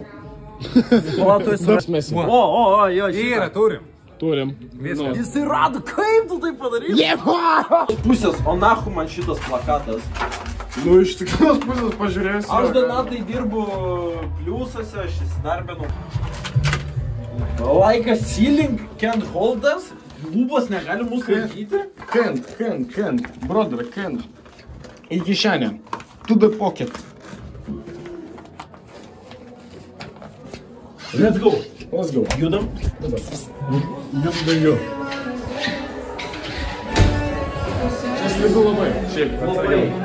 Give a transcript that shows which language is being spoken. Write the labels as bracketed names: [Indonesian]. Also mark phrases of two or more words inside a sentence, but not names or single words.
[Lithuanian] O, tu esi Mesi. O, jo, Yra, turim. Turim. Jis tai rado, kaip tu tai padarai? Pusės, o nahu man šitas plakatas. Nu, iš tikros pusės pažiūrėsiu. Aš Donatai dirbu pliusose, aš įsidarbinu. [English] Like a ceiling can't hold us? [Lithuanian] Lūbos negali mūsų laikyti? [English] Can't. Brother, can't. [Lithuanian] Į kišenę. [English] To the pocket. Let's go. [Lithuanian] Judam. Judam. Čia slidu labai. Šiaip, atsargiau.